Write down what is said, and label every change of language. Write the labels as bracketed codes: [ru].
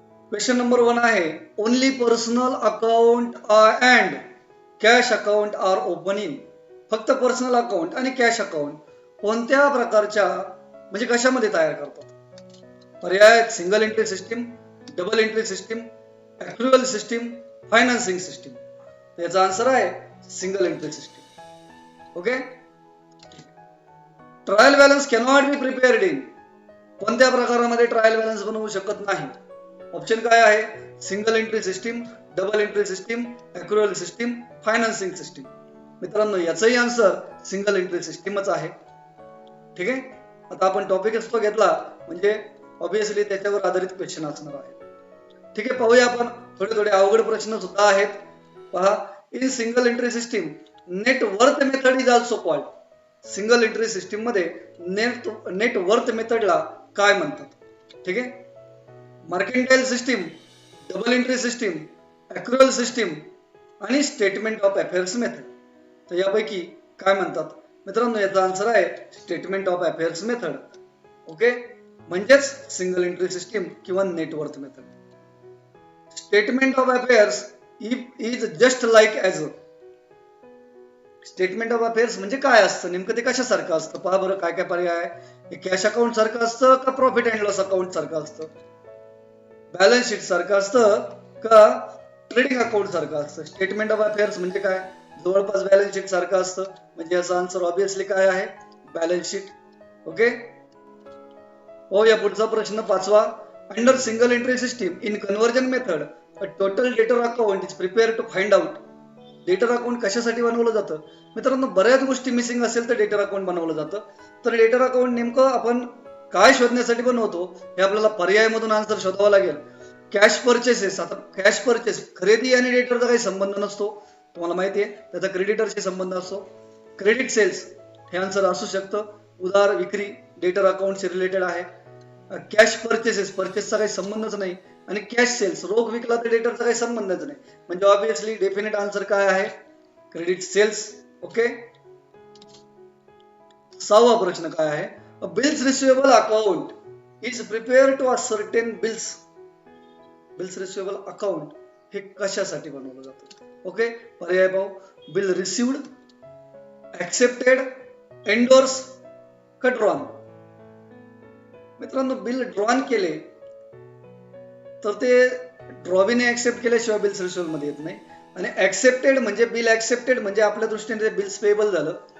[en] question number 1 [mr] आहे, [en] Only personal account and cash account are open in. [mr] फक्त personal account आणि cash account कोणत्या प्रकारच्या म्हणजे कशामध्ये तयार करतात? पर्याय: single entry system, double entry system, ॲक्रुअल system, financing system. याचा आन्सर आहे single entry system. Okay. [en] Trial balance cannot be prepared in. [mr] कोणत्या प्रकारामध्ये ट्रायल बॅलन्स बनवू शकत नाही? ऑप्शन काय आहे? Single entry system, double entry system, ॲक्रुअल system, financing system. मित्रांनो, याचाही आन्सर सिंगल एंट्री सिस्टीमच आहे. ठीक आहे. आता आपण टॉपिकच तो घेतला म्हणजे ऑब्विसली त्याच्यावर आधारित क्वेश्चन असणार आहे. ठीक आहे, पाहूया आपण. थोडे अवघड प्रश्न सुद्धा आहेत. पहा, [en] In single entry system net worth method is also called. [mr] Single entry system मध्ये नेट वर्थ मेथडला काय म्हणतात? ठीक आहे. Mercantile system, double entry system, ॲक्रुअल system आणि स्टेटमेंट ऑफ अफेअर्स मेथड. तर यापैकी काय म्हणतात? मित्रांनो, याचा आन्सर आहे statement of affairs method. Okay, म्हणजेच सिंगल एंट्री सिस्टीम किंवा net worth method. [en] Statement of affairs is just like as a. [mr] Statement of affairs म्हणजे काय असतं नेमकं? ते कशासारखं असतं? पहा बरं, काय काय पर्याय आहे. हे कॅश अकाउंट सारखं असतं का प्रॉफिट अँड लॉस अकाउंट सारखं असतं? बॅलन्स शीट सारखं असतं का ट्रेडिंग अकाउंट सारखं असतं? स्टेटमेंट ऑफ अफेअर्स म्हणजे काय? जवळपास बॅलन्स शीट सारखं असतं. म्हणजे याचा आन्सर ऑब्विसली काय आहे? Balance sheet. ओके. हो, या पुढचा प्रश्न 5वा. [en] Under single entry system in conversion method a total debtor account is prepare to find out. [mr] डेटर अकाउंट कशासाठी बनवलं जातं? मित्रांनो, बऱ्याच गोष्टी मिसिंग असेल तर डेटर अकाउंट बनवलं जातं. तर डेटर अकाउंट नेमकं आपण काय शोधण्यासाठी बनवतो हे आपल्याला पर्यायामधून आन्सर शोधावा लागेल. Cash purchases. आता कॅश परचेस, खरेदी आणि डेटरचा काही संबंध नसतो, तुम्हाला माहिती आहे. त्याचा क्रेडिटरशी संबंध असतो. क्रेडिट सेल्स हे आन्सर असू शकतं. उधार विक्री डेटर अकाउंटशी रिलेटेड आहे. कॅश परचेसेस, परचेसचा काही संबंधच नाही. आणि कॅश सेल्स, रोख विकला तर डेटरचा काही संबंधच नाही. म्हणजे ऑब्विसली डेफिनेट आन्सर काय आहे? Credit cells. ओके. 6वा प्रश्न काय आहे? [en] A bills receivable account is prepare to a certain bills. [mr] Bills receivable account हे कशासाठी बनवलं जातं? ओके, पर्याय पाहू. बिल रिसिव्ड, ऍक्सेप्टेड, एंडोर्स का ड्रॉन. मित्रांनो, बिल ड्रॉन केले तर ते ड्रॉविने ऍक्सेप्ट केल्याशिवाय बिल्स रिसिवेबल मध्ये येत नाही. आणि ऍक्सेप्टेड म्हणजे बिल ऍक्सेप्टेड म्हणजे आपल्या दृष्टीने बिल्स पेएबल झालं.